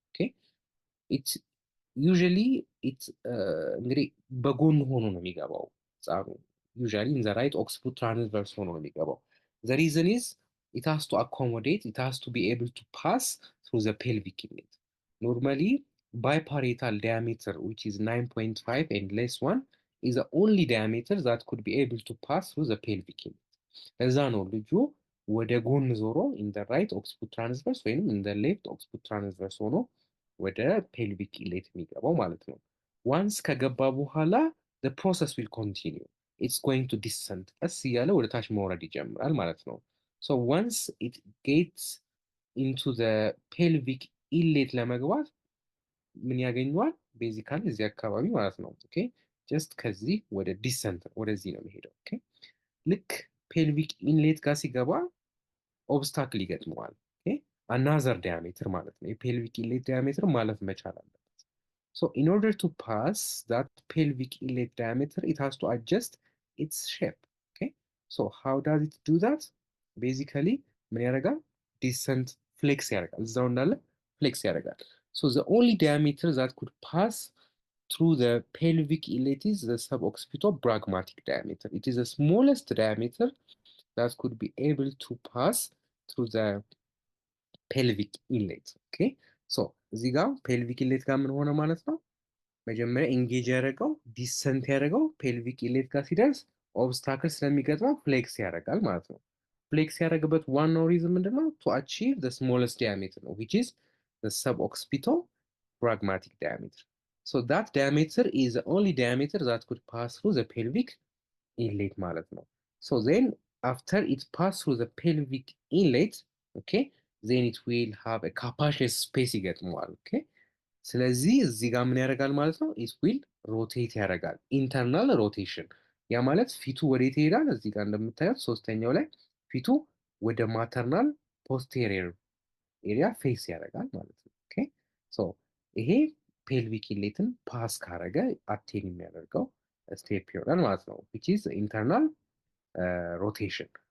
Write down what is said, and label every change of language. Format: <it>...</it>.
<en>Okay, it's usually it's</en> <am>እንግዲህ በጎን ሆኖ ነው የሚገባው ህፃኑ</am> <en>usually in the right occiput transverse</en> <am>ሆኖ ነው የሚገባው.</am> <en>The reason is it has to accommodate, it has to be able to pass through the pelvic inlet. Normally biparietal diameter which is 9.5 and less one is the only diameter that could be able to pass through the pelvic inlet.</en> <am>ለዛ ነው ልጁ ወደ ጎን ዞሮ</am> <en>in the right occiput transverse</en> <am>ወይም</am> <en>in the left occiput transverse</en> <am>ሆኖ ወደ ፔልቪክ ኢንሌት የሚገባው ማለት ነው። ዋንስ ከገባ በኋላ</am> <en>the process will continue. It's going to descend.</en> <am>ቀስ እያለ ወደ ታች መውረድ ይጀምራል ማለት ነው።</am> <en>So once it gets into the pelvic inlet</en> <am>ለመግባት ምን ያገኘዋል? ቤዚካሊ እዚህ አካባቢ ማለት ነው። ኦኬ ጀስት ከዚህ ወደ ዲሰንት ወደዚህ ነው የሚሄደው። ኦኬ ልክ ፔልቪክ ኢንሌት ጋር ሲገባ ኦብስታክል ይገጥመዋል። አናዘር ዲያሜትር ማለት ነው። የፔልቪክ ኢንሌት ዲያሜትር ማለፍ መቻል አለበት።</am> <en>So in order to pass that pelvic inlet diameter, it has to adjust its shape. Okay, so how does it do that?</en> <am>Basically ምን ያደርጋል? ዲሰንት ፍሌክስ ያደርጋል። እዛው እንዳለ ፍሌክስ ያደርጋል።</am> <en>So the only diameter that could pass through the pelvic inlet is the suboccipital-brachmatic diameter. It is the smallest diameter that could be able to pass through the pelvic inlet. Okay, so</en> <am>እዚህ ጋር pelvic inlet ጋር ምን ሆነ ማለት ነው? መጀመሪያ ኢንጌጅ ያደረገው ዲሰንት ያደረገው ፔልቪክ ኢንሌት ጋር ሲደርስ ኦብስታክል ስለሚገጥመው ፍሌክስ ያደርጋል ማለት ነው። ፍሌክስ ያደረገበት ዋናው ሪዝን ምንድነው?</am> <en>ቱ አቺቭ the smallest diameter ነው which is the suboccipital pragmatic diameter. So that diameter is the only diameter that could pass through the pelvic inlet</en> <am>ማለት ነው።</am> <en>So then after it passed through the pelvic inlet, okay, then it will have a capacious space</en> <am>ይገጥመዋል። okay, ስለዚህ እዚህ ጋር ምን ያደርጋል ማለት ነው?</am> <en>it will rotate</en> <am>ያደርጋል። ኢንተርናል ሮቴሽን ያ ማለት ፊቱ ወዴት ይሄዳል? እዚህ ጋር እንደምታዩት ሶስተኛው ላይ ፊቱ ወደ ማተርናል ፖስቴሪየር ኤሪያ ፌስ ያደርጋል ማለት ነው። ኦኬ ሶ ይሄ ፔልቪክ ኢንሌትን ፓስ ካረገ አቴን የሚያደርገው ስቴፕ ይሆናል ማለት ነው</am> <en>which is internal rotation.</en>